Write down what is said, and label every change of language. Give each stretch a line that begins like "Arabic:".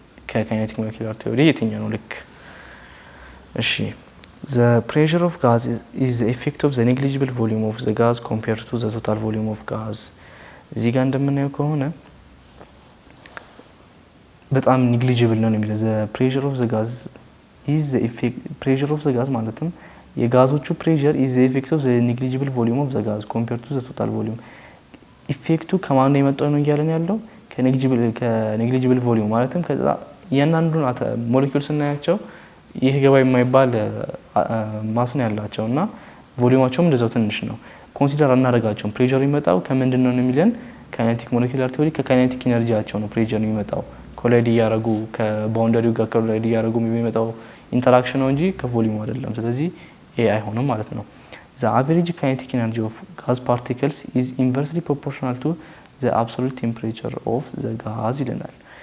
Amharic: ከካይኔቲክ ሞለኪላር ቲዮሪ የትኛው ነው ልክ?
English: እሺ the pressure of gas is the effect of the negligible volume of the gas compared to the total volume of gas.
Amharic: እዚህ ጋር እንደምናየው ከሆነ በጣም
English: negligible ነው የሚለው the pressure of the gas is the effect pressure of the gas
Amharic: ማለትም የጋዞቹ
English: pressure is the effect of the negligible volume of the gas compared to the total volume.
Amharic: ኢፌክቱ ከማን ነው የመጣው ነው እያለን ያለው ከኔግሊጂብል ቮሊዩም ማለትም ከዛ የናንዱን ሞለኪውል ስናያቸው ይሄ ገባ የማይባል ማስ ነው ያላቸውና ቮሊዩማቸውም እንደዛው ትንሽ ነው። ኮንሲደር አናደርጋቸውም። ፕሬሸር የሚመጣው ከምንድነው ነው የሚለን ካይኔቲክ ሞለኪውላር ቲዮሪ ከካይኔቲክ ኢነርጂያቸው ነው ፕሬሸር የሚመጣው ኮላይድ ያረጉ ከባውንደሪው ጋር ኮላይድ ያረጉ የሚመጣው ኢንተራክሽን ነው እንጂ ከቮሊዩም አይደለም። ስለዚህ ይሄ አይሆንም ማለት ነው።
English: the average kinetic energy of gas particles is inversely proportional to the absolute temperature of the gas
Amharic: ይለናል።